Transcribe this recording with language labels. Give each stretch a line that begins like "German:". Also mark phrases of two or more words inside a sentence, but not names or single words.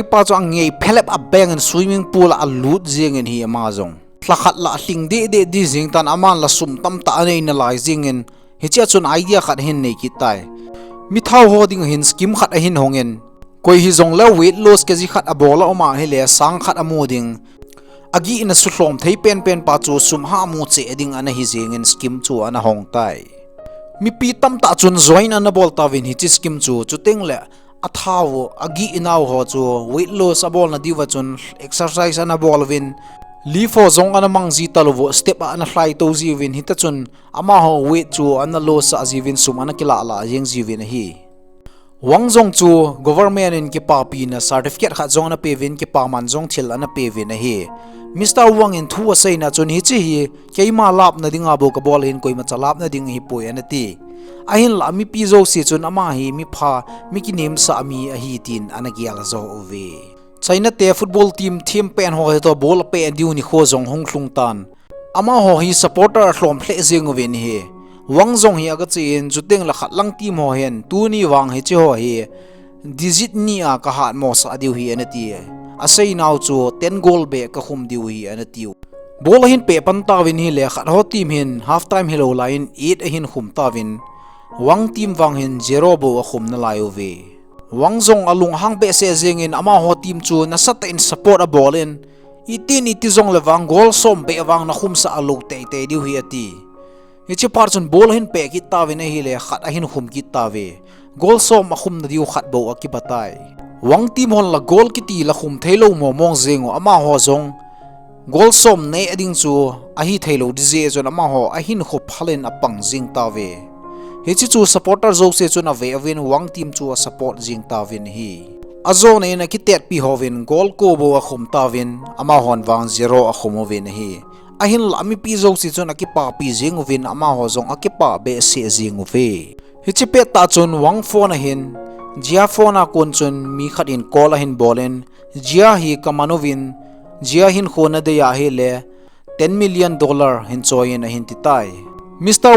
Thado Chin: pa chu angei phelep a bang in
English: swimming pool
Thado Chin: a lut zing in hi amazong thlakhat la hling de di zing tan aman la sum tam ta nei na lai zing in hicha chun idea khat hin nei ki tai mi thau hoding hin skim khat a hin hongen koi hi zong la
English: weight loss
Thado Chin: ke ji khat a bola oma hi le sang khat amoding agi in a suhlom thei pen pa chu sum ha mu che eding ana hi zing in skim chu ana hong tai mi pi tam ta chun join ana bol tawin hi chi skim chu chuteng le athawo agi inaw ho chu
English: weight loss
Thado Chin: a bol na diwa chun exercise ana bol win lifo zong ana mangzi talovo step ana fly to jiwin hita chun ama ho weight chu ana loss a jiwin sum ana kila la jeng jiwin hi wangjong chu government in ki pa pi na certificate kha zong na pevin ki pa man zong thil ana pevin hi Mr. Wang in thu asai na chun hi chi hi keima lap na dinga bo ka bol hin koi ma chalap na ding hi poi ana ti ahin la mi pi zo si chun ama hi mi pha mi ki nim sa mi a hi tin ana gial zo ove China te
English: football team
Thado Chin: pen ho to bol pe diu ni kho zong hong thlung tan ama ho hi supporter hlom hle zing ove ni hi wang zong hi aga chin chuteng la khat lang team ho hen tu ni wang hi chi ho hi digit ni a ka hat mo sa diu hi ana ti asai naw chu 10 goal be ka khum diu hi ana tiu bol hin pe pan tawin hi le khat ho team hin
English: half time
Thado Chin: hello line 8 hin khum tawin wang team wang hin 0 bo a khum na lai ove wang zong alung hang be se zing in ama ho team chu na sat in support a ball in itin iti zong le wang goal som be wang na khum sa alu te diu hi ati ichi par chun bol hin pe ki tawin hi le khat a hin khum ki tawe goal som a khum na diu khat bo a ki batai wang team hon la goal kiti la khum thailo mo mong zengo ama ho zong goal som nei ading chu a hi thailo dije zon ama ho a hin khop phalen a pang jing tawe he chi chu supporter zo se chu na ve avin wang team chu a support jing tawin hi azo nei na ki tet pi hovin goal ko bo a khum tawin ama hon wang 0 a khum ovin hi a hin la mi pi zo si chu na ki pa pi jing ovin ama ho zong a ki pa be se jing ove he chi pe ta chun wang phone a hin Jia phone a kon chun mi khat in call a hin bolen Jia hi kamanovin Jia hin khona de ya hi le $10 million hin choin a hin ti tai Mr.